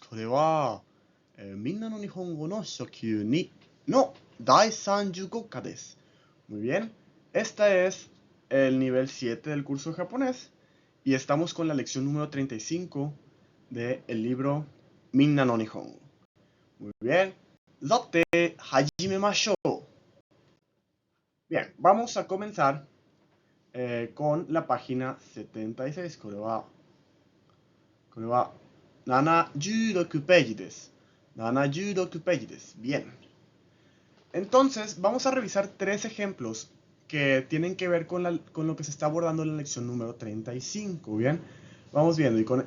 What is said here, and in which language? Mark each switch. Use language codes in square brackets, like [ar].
[ja] これは、みんなの日本語の初級2の第35課です。 [es] Muy bien, esta es el nivel 7 del curso de japonés y estamos con la lección número 35 del libro Minna no Nihongo. Muy bien, [ja] さて始めましょう。 [es] Bien, vamos a comenzar con la página 76. [ja] これは76ページです。76ページです。Bien. [es] Entonces, vamos a revisar tres ejemplos que tienen que ver con lo que se está abordando en la lección número 35. Bien. Vamos viendo.